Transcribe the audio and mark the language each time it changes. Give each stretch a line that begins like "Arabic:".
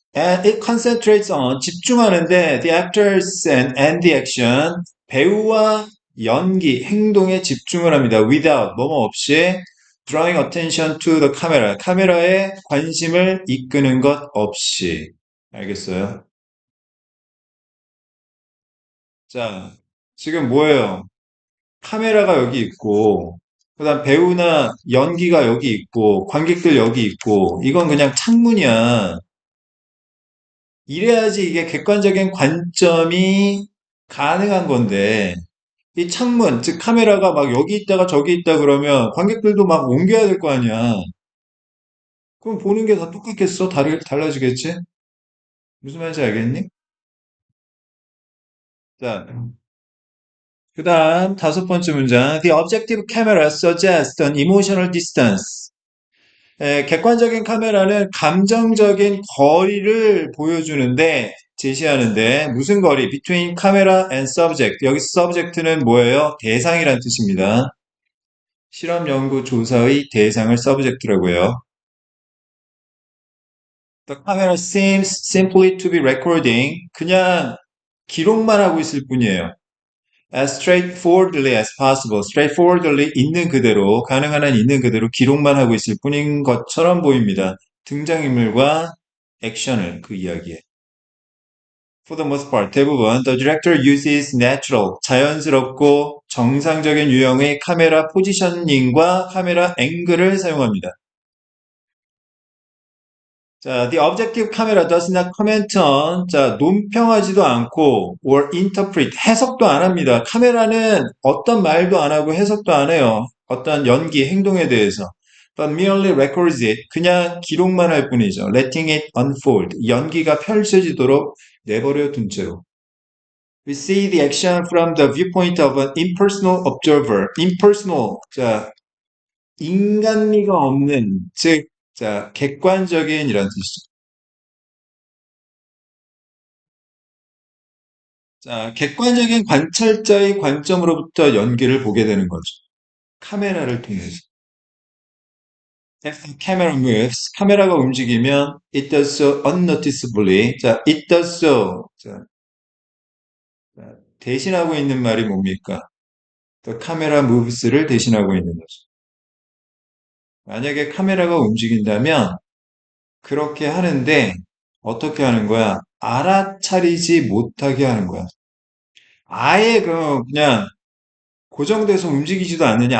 English: And it concentrates on
Korean: 집중하는데
English: the actors and the action
Korean: 배우와 연기, 행동에 집중을 합니다.
English: without
Korean: 뭐뭐 없이
English: drawing attention to the camera
Korean: 카메라에 관심을 이끄는 것 없이 알겠어요? 자, 지금 뭐예요? 카메라가 여기 있고, 그다음 배우나 연기가 여기 있고, 관객들 여기 있고, 이건 그냥 창문이야. 이래야지 이게 객관적인 관점이 가능한 건데, 이 창문, 즉 카메라가 막 여기 있다가 저기 있다 그러면 관객들도 막 옮겨야 될 거 아니야. 그럼 보는 게 다 똑같겠어? 달라지겠지? 무슨 말인지 알겠니? 자, 그 다음 다섯 번째 문장.
English: The objective camera suggests an emotional distance.
Korean: 객관적인 카메라는 감정적인 거리를 보여주는데 제시하는데 무슨 거리?
English: between camera and subject.
Korean: 여기 subject는 뭐예요? 대상이란 뜻입니다. 실험 연구 조사의 대상을 subject라고요.
English: The camera seems simply to be recording.
Korean: 그냥 기록만 하고 있을 뿐이에요.
English: As straightforwardly as possible.
Korean: straightforwardly 있는 그대로, 가능한 한 있는 그대로 기록만 하고 있을 뿐인 것처럼 보입니다. 등장인물과 액션을 그 이야기에.
English: For the most part,
Korean: 대부분
English: the director uses natural,
Korean: 자연스럽고 정상적인 유형의 카메라 포지셔닝과 카메라 앵글을 사용합니다.
English: 자, the objective camera does not comment on, 자,
Korean: 논평하지도 않고,
English: or interpret,
Korean: 해석도 안 합니다. 카메라는 어떤 말도 안 하고 해석도 안 해요. 어떤 연기, 행동에 대해서.
English: But merely records it,
Korean: 그냥 기록만 할 뿐이죠.
English: Letting it unfold,
Korean: 연기가 펼쳐지도록 내버려 둔 채로.
English: We see the action from the viewpoint of an impersonal observer.
Korean: impersonal, 자, 인간미가 없는, 즉, 자, 객관적인 이란 뜻이죠. 자, 객관적인 관찰자의 관점으로부터 연기를 보게 되는 거죠. 카메라를 통해서.
English: If the camera moves,
Korean: 카메라가 움직이면
English: it does so unnoticeably. 자, it does so.
Korean: 자, 대신하고 있는 말이 뭡니까?
English: The camera moves
Korean: 를 대신하고 있는 거죠. 만약에 카메라가 움직인다면 그렇게 하는데 어떻게 하는 거야? 알아차리지 못하게 하는 거야. 아예 그냥 고정돼서 움직이지도 않느냐?